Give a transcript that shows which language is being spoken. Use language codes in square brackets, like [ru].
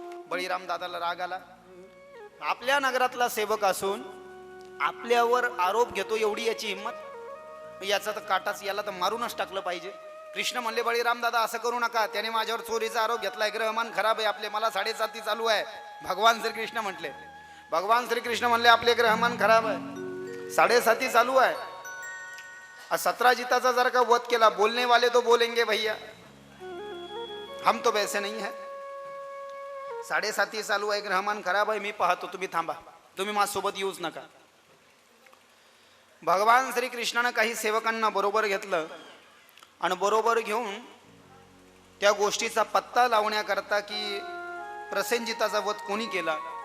[mr] बळीराम दादाला राग आला. आपल्या नगरातला सेवक असून आपल्यावर आरोप घेतो, एवढी याची हिंमत, याचा तर काटाच, याला तर मारूनच टाकलं पाहिजे. कृष्ण म्हणले, बळीराम दादा असं करू नका, त्याने माझ्यावर चोरीचा आरोप घेतलाय, ग्रहमान खराब आहे आपले, मला 7.5 चालू आहे. भगवान श्रीकृष्ण म्हटले. भगवान श्रीकृष्ण म्हणले, आपले ग्रहमान खराब आहे, 7.5 चालू आहे. [hi] 17 जर का वध केला, बोलने वाले तो बोलेंगे भैया, हम तो वैसे नहीं है. [mr] 7.5 चालू आहे, ग्रहमान खराब आहे, मी पाहतो, तुम्ही थांबा, तुम्ही माझ्यासोबत येऊच नका. भगवान श्रीकृष्णानं काही सेवकांना बरोबर घेतलं आणि बरोबर घेऊन त्या गोष्टीचा पत्ता लावण्याकरता की प्रसेनजिताचा वध कोणी केला.